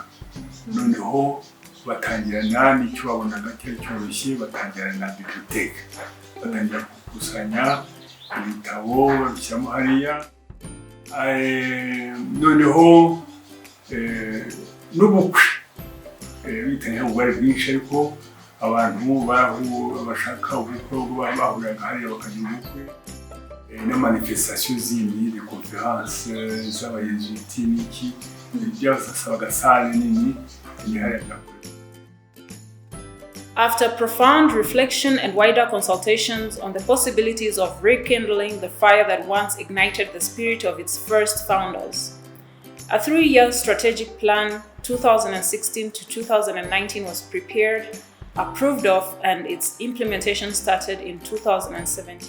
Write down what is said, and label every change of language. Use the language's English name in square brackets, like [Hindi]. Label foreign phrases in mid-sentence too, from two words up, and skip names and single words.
[Kinyarwanda] Noneho batangirana n'icyo babonaga cyari cyoroshye, batangirana na bibliothèque, batangira gukusanya ibitabo babishyiramo hariya. Noneho n'ubukwe bitangira ubwari bwinshi, ariko abantu bashaka ubukwe bahuriraga hariya bakagira ubukwe. Na manifestation zindi, [French] des conférences [Kinyarwanda] z'abayezuiti n'iki byasabaga sale nini ihari. [English] After profound reflection and wider consultations on the possibilities of rekindling the fire that once ignited the spirit of its first founders, a 3-year strategic plan 2016 to 2019 was prepared, approved of, and its implementation started in 2017.